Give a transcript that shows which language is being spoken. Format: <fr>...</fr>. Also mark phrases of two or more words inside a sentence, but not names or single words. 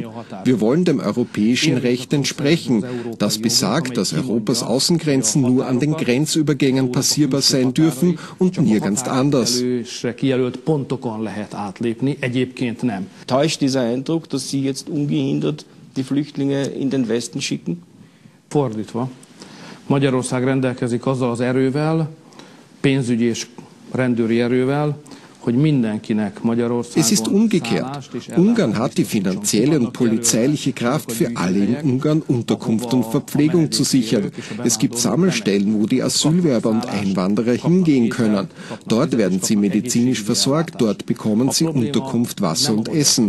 <de>Wir wollen dem europäischen Recht entsprechen. Das besagt, dass Europas Außengrenzen nur an den Grenzübergängen passierbar sein dürfen und nirgends anders. Täuscht dieser Eindruck, dass Sie jetzt ungehindert die Flüchtlinge in den Westen schicken?</de> <hu>Fordítva. Magyarország rendelkezik azzal az erővel, pénzügyi és rendőri erővel,</hu> <de>Es ist umgekehrt. Ungarn hat die finanzielle und polizeiliche Kraft, für alle in Ungarn Unterkunft und Verpflegung zu sichern. Es gibt Sammelstellen, wo die Asylwerber und Einwanderer hingehen können. Dort werden sie medizinisch versorgt, dort bekommen sie Unterkunft, Wasser und Essen.</de>